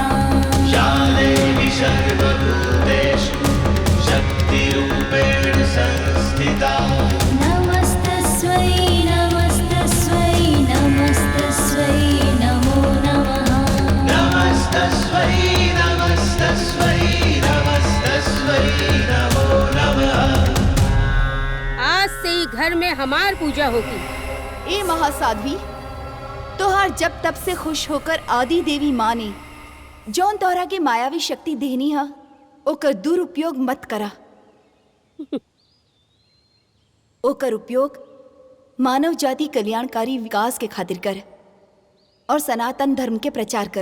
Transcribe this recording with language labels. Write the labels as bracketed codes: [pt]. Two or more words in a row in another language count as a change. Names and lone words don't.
[sa] या देवी सर्वभूतेषु शक्तिरूपेण संस्थिता। नमस्तस्यै नमस्तस्यै नमस्तस्यै नमो नमः। नमस्तस्यै नमस्तस्यै नमस्तस्यै नमो नमः। [bho] आज से ही घर में हमार पूजा होगी। ए महासाध्वी, तोहार जब तब से खुश होकर आदि देवी माँ ने जौन तोहरा के मायावी शक्ति देनी है, ओकर दुरुपयोग मत करा। ओकर उपयोग मानव जाति कल्याणकारी विकास के खातिर कर और सनातन धर्म के प्रचार कर।